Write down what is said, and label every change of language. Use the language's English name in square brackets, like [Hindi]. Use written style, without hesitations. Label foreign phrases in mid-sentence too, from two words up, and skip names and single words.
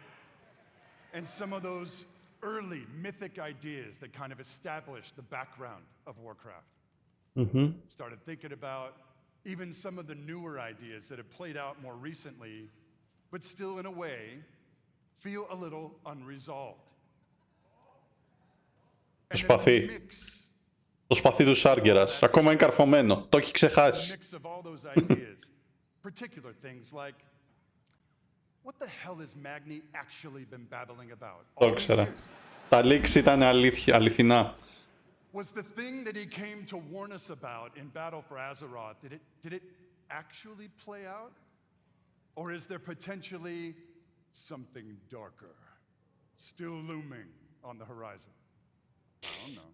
[English] And some of those early mythic ideas that kind of established the background of Warcraft. Started thinking about even some of the newer ideas that have played out more recently, but still in a way feel a little unresolved. [Greek] Προσπαθεί. Το σπαθί του Σάργερας. Ακόμα είναι καρφωμένο. Το έχει ξεχάσει. [English] Particular things like, what the hell has Magni actually been babbling about? [Greek] Το ήξερα. Τα leaks ήταν αληθινά. [English] Was the thing that he came to warn us about in Battle for Azeroth, did it actually play out? Or is there potentially something darker still looming on the horizon? I don't know.